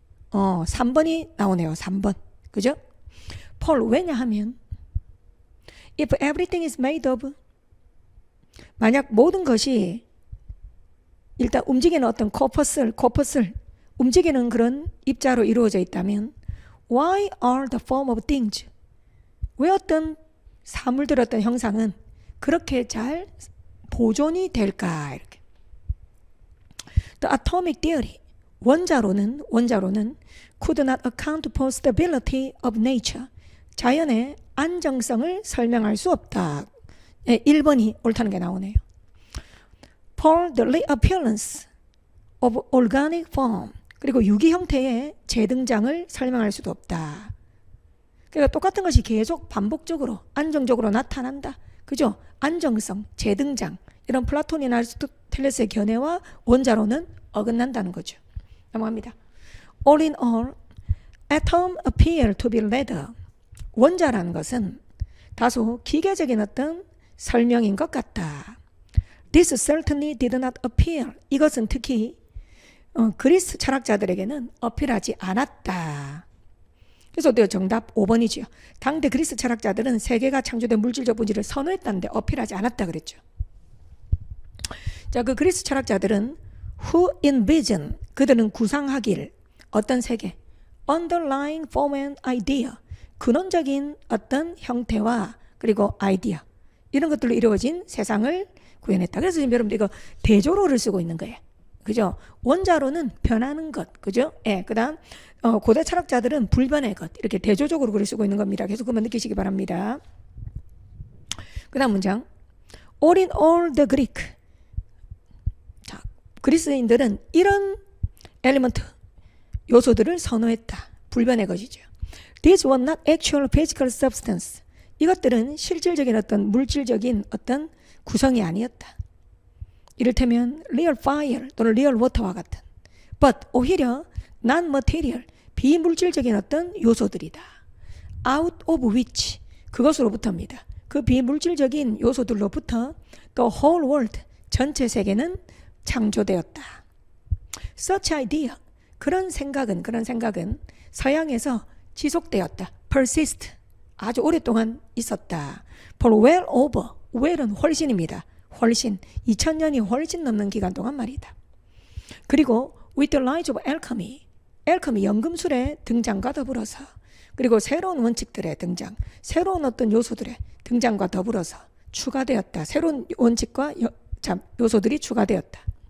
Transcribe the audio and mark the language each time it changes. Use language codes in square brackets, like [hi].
[ko] 3번이 나오네요. 3번. 그죠? 폴, 왜냐하면 [en] if everything is made of, [ko] 만약 모든 것이 일단 움직이는 어떤 코퍼스를 움직이는 그런 입자로 이루어져 있다면 [en] why are the form of things, [ko] 왜 어떤 사물들, 어떤 형상은 그렇게 잘 보존이 될까? 이렇게. [en] The atomic theory, [ko] 원자로는 [en] could not account for stability of nature, [ko] 자연의 안정성을 설명할 수 없다. 1번이 옳다는 게 나오네요. [en] For the reappearance of organic form, [ko] 그리고 유기 형태의 재등장을 설명할 수도 없다. 그러니까 똑같은 것이 계속 반복적으로 안정적으로 나타난다. 그죠? 안정성, 재등장, 이런 플라톤이나 아리스토텔레스의 견해와 원자로는 어긋난다는 거죠. 넘어갑니다. [en] All in all, atom appear to be leather. [ko] 원자라는 것은 다소 기계적인 어떤 설명인 것 같다. [en] This certainly did not appear. [ko] 이것은 특히 그리스 철학자들에게는 어필하지 않았다. 그래서 어때요? 정답 5번이지요. 당대 그리스 철학자들은 세계가 창조된 물질적 본질을 선호했다는데 어필하지 않았다 그랬죠. 자, 그 그리스 철학자들은 [en] who envision, [ko] 그들은 구상하길, 어떤 세계, [en] underlying form and idea, [ko] 근원적인 어떤 형태와 그리고 아이디어, 이런 것들로 이루어진 세상을 구현했다. 그래서 지금 여러분들 이거 대조로를 쓰고 있는 거예요. 그죠? 원자로는 변하는 것, 그죠? 예, 그 다음 고대 철학자들은 불변의 것, 이렇게 대조적으로 글을 쓰고 있는 겁니다. 계속 그만 느끼시기 바랍니다. 그 다음 문장. [en] All in all the Greek. [ko] 자, 그리스인들은 이런 엘리먼트, 요소들을 선호했다. 불변의 것이죠. [en] These were not actual physical substance. [ko] 이것들은 실질적인 어떤 물질적인 어떤 구성이 아니었다. 이를테면 [en] real fire [ko] 또는 [en] real water [ko] 와 같은. But 오히려 non-material, 비물질적인 어떤 요소들이다. [en] Out of which, [ko] 그것으로부터입니다. 그 비물질적인 요소들로부터 [en] the whole world, [ko] 전체 세계는 창조되었다. [en] Such idea, [ko] 그런 생각은 서양에서 지속되었다. persist, 아주 오랫동안 있었다. [en] for well over, well은 [ko] 훨씬입니다. 훨씬, 2000년이 훨씬 넘는 기간 동안 말이다. 그리고 [en] with the rise of alchemy, [ko] 연금술의 등장과 더불어서, 그리고 새로운 원칙들의 등장, 새로운 어떤 요소들의 등장과 더불어서 추가되었다. 새로운 원칙과 요소들이 추가되었다.